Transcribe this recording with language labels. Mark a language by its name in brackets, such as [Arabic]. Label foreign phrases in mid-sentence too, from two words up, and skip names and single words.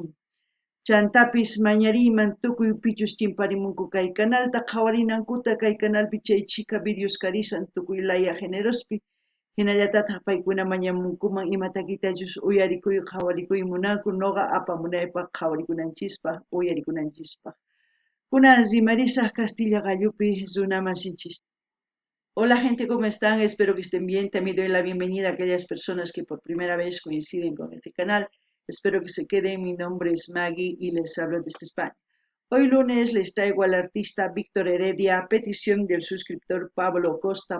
[Quechua] Chantapis mañariyman tukuy pichus chimparimunku kay canalta qhawarinankuta kay canalpi chay chika videos karisan tukuy laya generospi hinallataq paykuna mañamunkuman imatakitachus uyarikuy qhawarikuy munanku nuqa apamunaypaq qhawarikunanchispa uyarikunanchispa. Kunan rimarisaq Castilla Gallupi runamasinchis. [Spanish] Hola gente, ¿cómo están? Espero que estén bien. También doy la bienvenida a aquellas personas que por primera vez coinciden con este canal. Espero que se queden. Mi nombre es Maggie y les hablo desde España. Hoy lunes les traigo al artista Víctor Heredia a petición del suscriptor Pablo Costa.